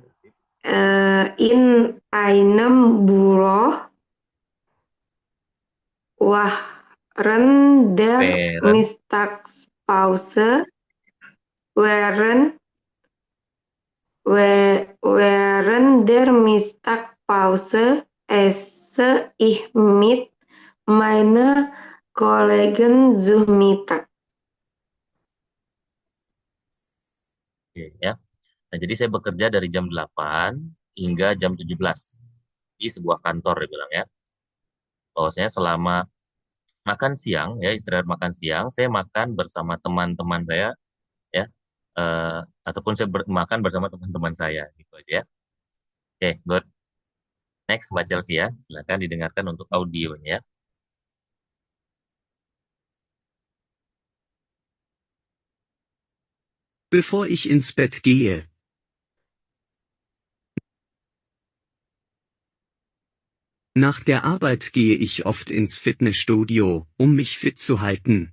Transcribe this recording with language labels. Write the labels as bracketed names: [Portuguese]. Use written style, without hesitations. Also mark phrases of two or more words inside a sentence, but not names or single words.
[German] in einem Büro während der Mittagspause während der Mittagspause esse ich mit meinen Kollegen zu Mittag. [Indonesian] Oke, ya. Nah, jadi saya bekerja dari jam 8 hingga jam 17 di sebuah kantor, dia bilang ya. Bahwasanya selama makan siang, ya istirahat makan siang, saya makan bersama teman-teman saya, ya, ataupun saya makan bersama teman-teman saya, gitu aja ya. Oke, good. Next, Mbak Chelsea ya, silakan didengarkan untuk audionya. [German] Bevor ich ins Bett gehe. Nach der Arbeit gehe ich oft ins Fitnessstudio, um mich fit zu halten.